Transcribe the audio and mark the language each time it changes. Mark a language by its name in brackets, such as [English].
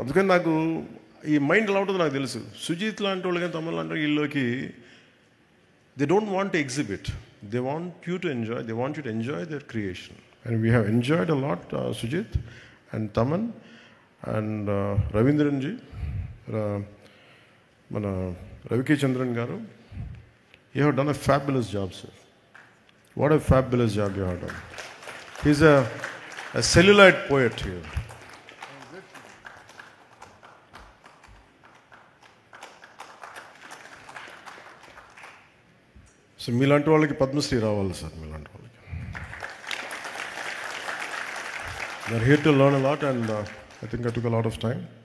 [Telugu] అందుకని నాకు ఈ మైండ్ ఎలా ఉంటుందో నాకు తెలుసు. సుజీత్ లాంటి వాళ్ళు కానీ తమిళ లాంటి వీళ్ళకి [English] They don't want to exhibit, they want you to enjoy, they want you to enjoy their creation. And we have enjoyed a lot Sujith and Thaman and Raveendran ji, [Telugu] మన రవికే చంద్రన్ గారు. [English] You have done a fabulous job, sir. What a fabulous job you have done. He's a celluloid poet here. [Telugu] So మీలాంటి వాళ్ళకి పద్మశ్రీ రావాలి sir, మీలాంటి వాళ్ళకి. [English] They're here to learn a lot and I think I took a lot of time.